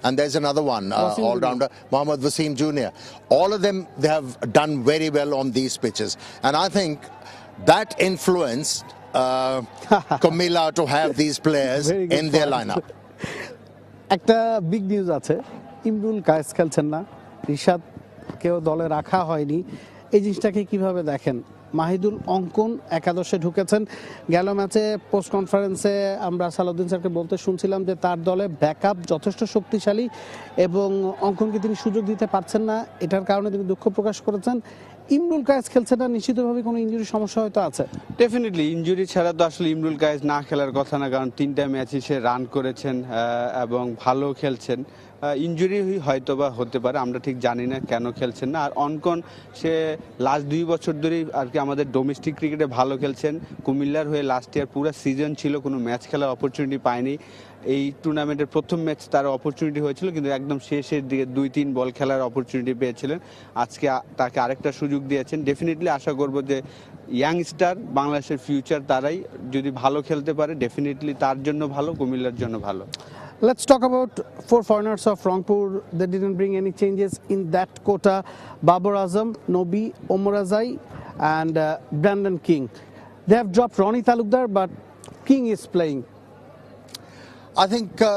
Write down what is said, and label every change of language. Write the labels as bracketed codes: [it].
[en] And there's another one, all-rounder, Mohammad Wasim Jr. All of them, they have done very well on these pitches. And I think that influenced Comilla to have these players in their lineup. [bn] একটা big news আছে, ইমরুল কায়েস খেলছেন না, রিশাদকেও দলে রাখা হয়নি। এই জিনিসটাকে কিভাবে দেখেন? মাহিদুল অঙ্কন একাদশে ঢুকেছেন। গেল ম্যাচে পোস্ট কনফারেন্সে আমরা সালাউদ্দিন স্যারকে বলতে শুনছিলাম যে তার দলে ব্যাকআপ যথেষ্ট শক্তিশালী এবং অঙ্কনকে তিনি সুযোগ দিতে পারছেন না, এটার কারণে তিনি দুঃখ প্রকাশ করেছেন। ইমরুল কায়েস খেলছে না, নিশ্চিতভাবে কোনো ইনজুরি সমস্যা হয়তো আছে। ডেফিনেটলি ইনজুরি ছাড়া তো আসলে ইমরুল কায়েস না খেলার কথা না, কারণ 3টা ম্যাচই সে রান করেছেন এবং ভালো খেলছেন। ইনজুরি হয়তো বা হতে পারে, আমরা ঠিক জানি না কেন খেলছেন না। আর অঙ্কন সে লাস্ট 2 বছর ধরেই আর কি আমাদের ডোমেস্টিক ক্রিকেটে ভালো খেলছেন। কুমিল্লার হয়ে লাস্ট ইয়ার পুরো সিজন ছিল, কোনো ম্যাচ খেলার অপরচুনিটি পায়নি। এই টুর্নামেন্টের প্রথম ম্যাচ তার অপরচুনিটি হয়েছিল, কিন্তু একদম শেষের দিকে 2-3 বল খেলার অপরচুনিটি পেয়েছিলেন। আজকে তাকে আরেকটা সুযোগ দিয়েছেন। ডেফিনেটলি আশা করব যে ইয়াংস্টার বাংলাদেশের ফিউচার, তারাই যদি ভালো খেলতে পারে ডেফিনেটলি তার জন্য ভালো, কুমিল্লার জন্য ভালো। [en] Let's talk about 4 foreigners of Rangpur. They didn't bring any changes in that quota. Babar Azam, Nobi, Omar Azai and Brandon King. They have dropped Roni Talukdar, but King is playing. I think